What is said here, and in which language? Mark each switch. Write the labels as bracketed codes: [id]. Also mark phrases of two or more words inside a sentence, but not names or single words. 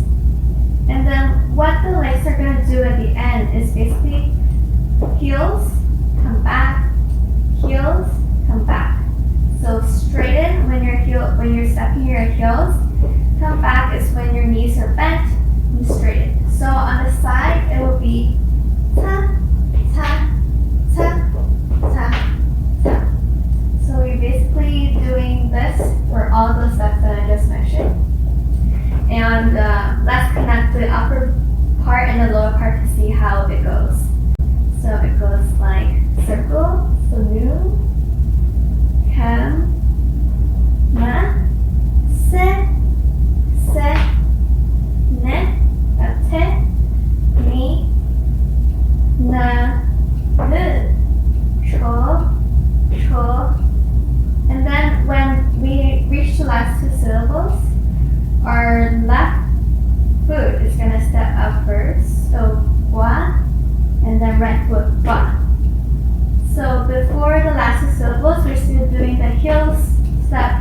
[en] And then what the legs are gonna do at the end is basically heels, come back, heels, come back. So straighten when you're stepping your heels. Come back is when your knees are bent and straighten. So on the side, it will be ta, ta, ta, ta, ta. So we're basically doing this for all those steps that I just mentioned. And let's connect the upper part and the lower part to see how it goes. So it goes like circle, so nu, kam, ma, se, ne, te, mi, na, nu, cho, cho. And then when we reach the last two syllables, our left foot is going to step up first. So wa, and then right foot wa. So before the last two syllables, we're still doing the heel step.